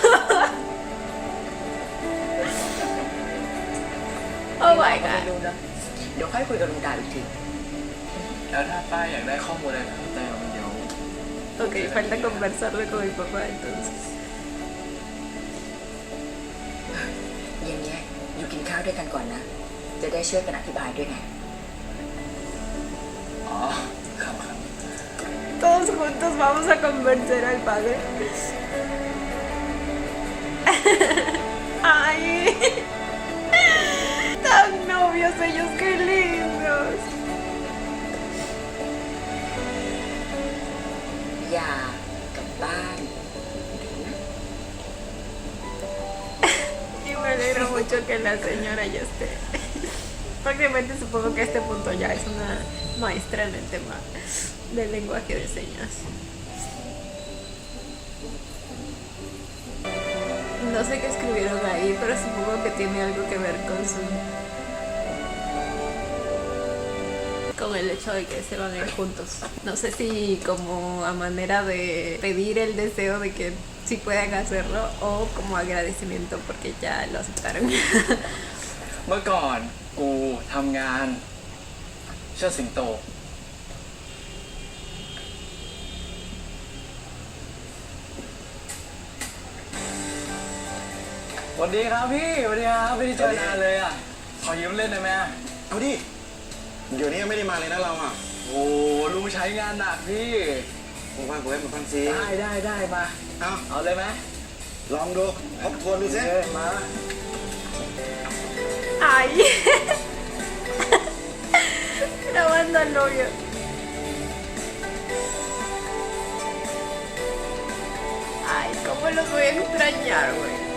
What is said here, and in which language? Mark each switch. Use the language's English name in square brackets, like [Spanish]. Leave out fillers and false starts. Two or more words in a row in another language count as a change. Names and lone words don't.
[English] Oh my [Thai] ไม่ [English] god. [Thai] รู้นะเดี๋ยวค่อยคุยกับลุงดาอีกที แล้วถ้าป้าอยากได้ข้อมูลอะไรเพิ่มเติมเดี๋ยว [Spanish] Ok, falta conversarlo con mi papá entonces. [Thai] เย็นเนี้ยอยู่กินข้าวด้วยกันก่อนนะ จะได้ช่วยกันอธิบายด้วยไง อ๋อ ครับครับ [Spanish] Todos juntos vamos a convencer al padre. Ay, tan novios ellos, qué lindos. [Thai] อย่ากลับบ้าน [Spanish] Y me alegra mucho que la señora ya esté. Prácticamente supongo que a este punto ya es una maestra en el tema del lenguaje de señas. No sé qué escribieron ahí, pero supongo que tiene algo que ver con el hecho de que se van a ir juntos. No sé si como a manera de pedir el deseo de que sí puedan hacerlo o como agradecimiento porque ya lo aceptaron. [Thai] เมื่อก่อนกูทำงานเชิดสิงโต สวัสดีครับพี่ สวัสดีครับไม่ได้เจอนานเลยอ่ะ ขอยืมเล่นได้ไหมอะ เอาดิ เดี๋ยวนี้ยังไม่ได้มาเลยนะเราอ่ะ โอ้ลุงใช้งานหนักพี่ ผมว่ากูเล่นมันบ้างสิ ได้มา เอา เอาเลยไหม ลองดูทบทวนดูสิ มา [Spanish] Ay. Grabando al novio. Ay, cómo los voy a extrañar, güey.